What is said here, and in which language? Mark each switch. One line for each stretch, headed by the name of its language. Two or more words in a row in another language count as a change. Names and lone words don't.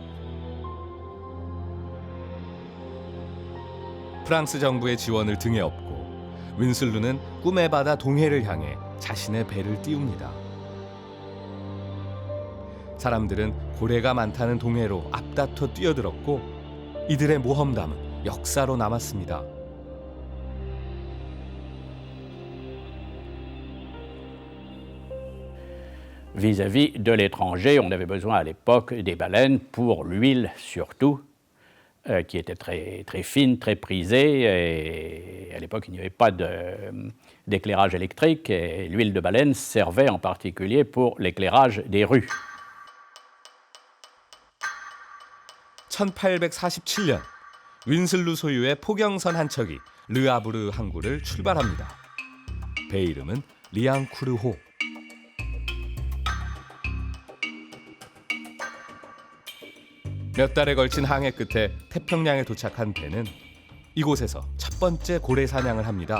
Korean: 프랑스 정부의 지원을 등에 업고 윈슬루는 꿈의 바다 동해를 향해 자신의 배를 띄웁니다. 사람들은 고래가 많다는 동해로 앞다퉈 뛰어들었고 이들의 모험담은 역사로 남았습니다.
French: Vis-à-vis de l'étranger, on avait besoin à l'époque des baleines pour l'huile surtout, qui était très, très fine, très prisée. Et à l'époque, il n'y avait pas d'éclairage électrique et l'huile de baleine servait en particulier pour l'éclairage des rues.
Korean: 1847년 윈슬루 소유의 포경선 한 척이 르 아부르 항구를 출발합니다. 배 이름은 리앙쿠르호. 몇 달에 걸친 항해 끝에 태평양에 도착한 배는 이곳에서 첫 번째 고래 사냥을 합니다.